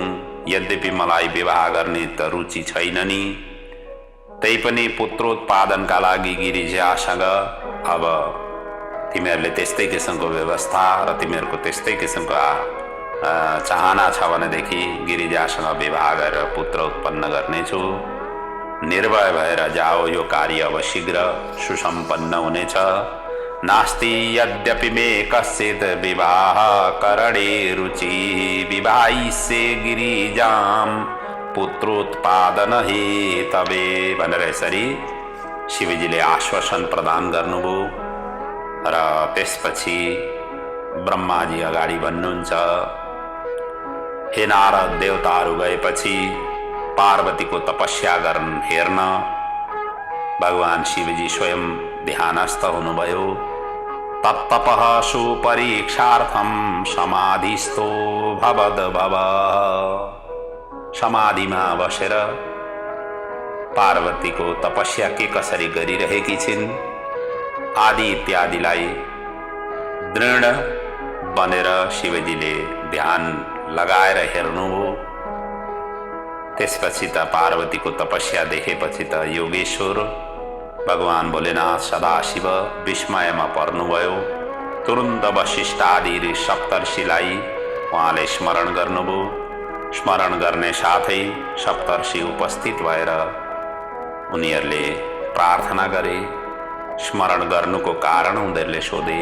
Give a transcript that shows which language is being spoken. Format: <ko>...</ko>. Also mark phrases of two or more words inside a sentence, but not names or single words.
<ne>यद्यपि मलाई विवाह गर्ने त रुचि छैन नि, तैपनि पुत्रोत्पादनका लागि गिरिजासँग अब तिमीहरूले त्यस्तै किसिमको व्यवस्था र तिमीहरूको त्यस्तै किसिमको चाहना छ भनेदेखि गिरिजासँग विवाह गरेर पुत्र उत्पन्न गर्नेछु। निर्भय भएर जाओ, यो कार्य अब शीघ्र सुसम्पन्न हुनेछ।</ne> <sa>नास्ति यद्यपि मे कश्चित् विवाह करणे रुचि विवाहिष्ये गिरिजाम पुत्रोत्पादन हेतवे</sa> <ne>भनेर यसरी शिवजीले आश्वासन प्रदान गर्नुभयो। र त्यसपछि ब्रह्माजी अगाडि भन्नुहुन्छ, हे नारद, देवताहरू गएपछि पार्वतीको तपस्या हेर्न भगवान शिवजी स्वयं ध्यानस्थ हुनुभयो।</ne> <sa>तत्तपः सुपरीक्षार्थं समाधिस्थो भवद भव।</sa> <ne>समाधिमा बसेर पार्वतीको तपस्या के कसरी गरिरहेकी छिन् आदि इत्यादिलाई दृढ बनेर शिवजीले ध्यान लगाएर हेर्नुभयो। त्यसपछि त पार्वतीको तपस्या देखेपछि त योगेश्वर भगवान भोलेनाथ सदाशिव विस्मयमा पर्नुभयो। तुरुन्त वशिष्ठ आदि सप्तर्षिलाई उहाँले स्मरण गर्नुभयो। स्मरण गर्ने साथै सप्तर्षि उपस्थित भएर उनीहरूले प्रार्थना गरे। स्मरण गर्नुको कारण उनीहरूले सोधे।</ne>